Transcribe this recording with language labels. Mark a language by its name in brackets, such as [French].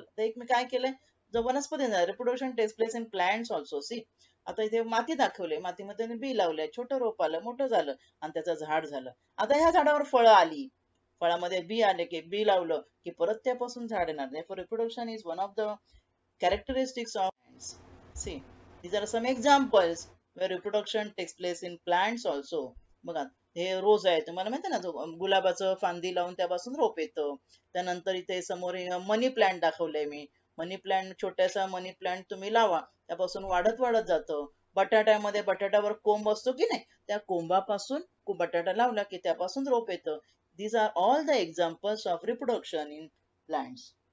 [Marathi] तर एक मी काय केलंय, जो वनस्पती [English] reproduction takes place in plants also. [Marathi] See, आता इथे माती दाखवली, मातीमध्ये बी लावलंय, छोटं रोप आलं, मोठं झालं आणि त्याचं झाड झालं. आता ह्या झाडावर फळं आली, फळामध्ये बी आले की बी लावलं की परत त्यापासून झाड येणार. [English] Therefore reproduction is one of the characteristics of plants. See, these are some examples where reproduction takes place in plants also. [Marathi] बघा, हे रोज आहे, तुम्हाला माहिती आहे ना, गुलाबाचं फांदी लावून त्यापासून रोप येतं. त्यानंतर इथे समोर मनी प्लांट दाखवलंय मी. मनी प्लांट, छोटासा मनी प्लांट तुम्ही लावा, त्यापासून वाढत जातं. बटाट्यामध्ये बटाट्यावर कोंब असतो की नाही, त्या कोंबापासून बटाटा लावला की त्यापासून रोप येतं. [English] These are all the examples of reproduction in plants.